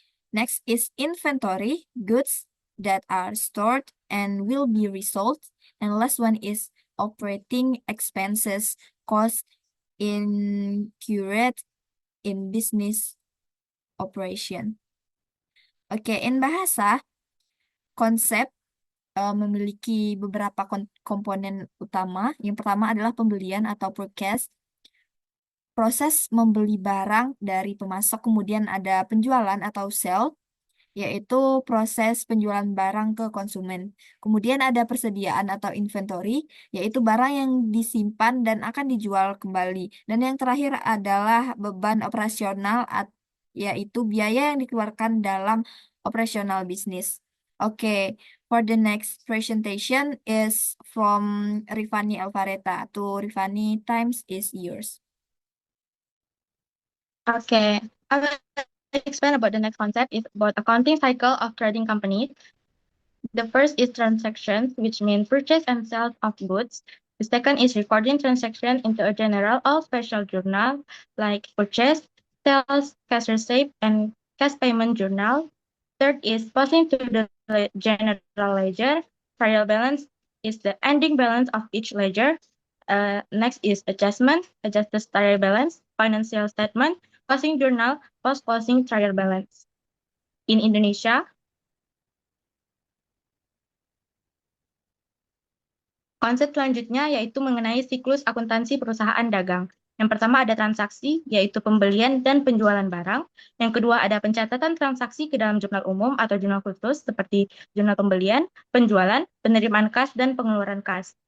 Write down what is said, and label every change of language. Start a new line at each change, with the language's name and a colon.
English: Next is inventory, goods that are stored and will be resold. And last one is operating expenses, cost incurred in business operation.
Indonesian: Oke, in bahasa, konsep memiliki beberapa komponen utama. Yang pertama adalah pembelian atau purchase. Proses membeli barang dari pemasok, kemudian ada penjualan atau sell, yaitu proses penjualan barang ke konsumen. Kemudian ada persediaan atau inventory, yaitu barang yang disimpan dan akan dijual kembali. Dan yang terakhir adalah beban operasional, yaitu biaya yang dikeluarkan dalam operasional bisnis.
English: Oke, for the next presentation is from Rifani Alvareta. To Rifani, times is yours. Okay, I will explain about the next concept is about accounting cycle of trading companies. The first is transactions, which mean purchase and sale of goods. The second is recording transaction into a general or special journal like purchase, sales, cash receipt, and cash payment journal. Third is posting to the general ledger. Trial balance is the ending balance of each ledger. Next is adjustment, adjust the trial balance, financial statement, closing journal, post-closing trial balance.
Indonesian: In Indonesia, konsep selanjutnya yaitu mengenai siklus akuntansi perusahaan dagang. Yang pertama ada transaksi, yaitu pembelian dan penjualan barang. Yang kedua ada pencatatan transaksi ke dalam jurnal umum atau jurnal khusus, seperti jurnal pembelian, penjualan, penerimaan kas, dan pengeluaran kas.